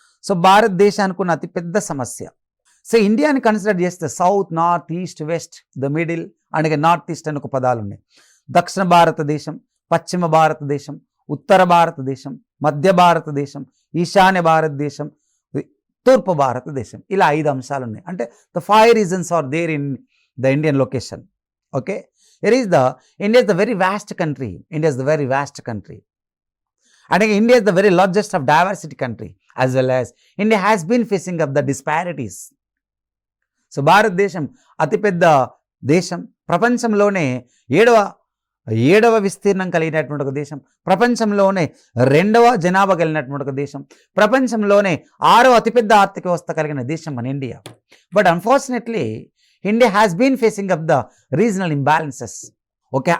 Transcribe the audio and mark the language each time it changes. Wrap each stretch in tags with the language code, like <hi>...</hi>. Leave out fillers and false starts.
<te>So భారతదేశానికి ఉన్న అతిపెద్ద సమస్య. సో ఇండియాని కన్సిడర్ చేస్తే</te> <en>south, north, east, west, the middle</en> <te>అనగా నార్త్ ఈస్ట్ అని ఒక పదాలు ఉన్నాయి. దక్షిణ భారతదేశం, పశ్చిమ భారతదేశం, ఉత్తర భారతదేశం, మధ్య భారతదేశం, ఈశాన్య భారతదేశం, తూర్పు భారతదేశం, ఇలా 5 అంశాలు ఉన్నాయి.</te> <en>అంటే the 5 reasons are there in the Indian location. Okay. India is the very vast country. India is the very vast country. And India is the very largest of diversity country, as well as India has been facing up the disparities.</en> <te>So భారతదేశం అతిపెద్ద దేశం, ప్రపంచంలోనే ఏడవ విస్తీర్ణం కలిగినటువంటి ఒక దేశం, ప్రపంచంలోనే 2వ జనాభా కలిగినటువంటి ఒక దేశం, ప్రపంచంలోనే 6వ అతిపెద్ద ఆర్థిక వ్యవస్థ కలిగిన దేశం మన India.</te> <en>But unfortunately India has been facing up the regional imbalances. Okay.</en>